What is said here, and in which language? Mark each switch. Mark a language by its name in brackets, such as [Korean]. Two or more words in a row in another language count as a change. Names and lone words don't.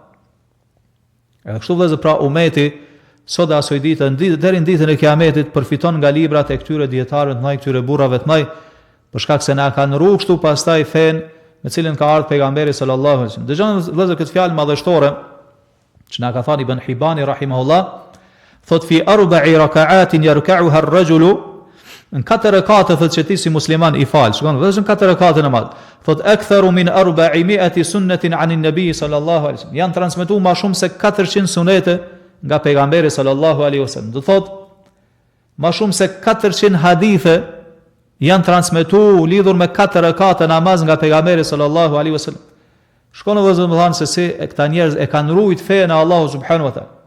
[Albanian] Edhe kështu vëllezër pra umeti sot dhe asoj ditë deri në ditën e Kiametit përfiton nga librat e këtyre dietarëve të mëdhenj, këtyre burrave të mëdhenj, për shkak se na kanë rruar kështu pastaj fen me cilën ka ardhur pejgamberi [Arabic] صلى الله عليه وسلم. [Albanian] Dëgjoni vëllezër këtë fjalë madhështore që na ka thënë Ibn Hibani rahimahullah, thot [Arabic] في 4 ركعات يركعها الرجل, [Albanian] në 4 rekate thot që ti si musliman i fal, shikon vëllezër 4 rekate namaz. [Arabic] Thot أكثر من 400 سنة عن النبي صلى الله عليه وسلم. [Albanian] Janë transmetuar më shumë se 400 sunete nga pejgamberi [Arabic] صلى الله عليه وسلم. [Albanian] Do thot më shumë se 400 hadithe janë transmetuar lidhur me 4 rekate namaz nga pejgamberi [Arabic] صلى الله عليه وسلم. [Albanian] Shkon vëllezër më thanë se si këta njerëz e kanë ruajt fenë e Allahut [Arabic] سبحانه وتعالى.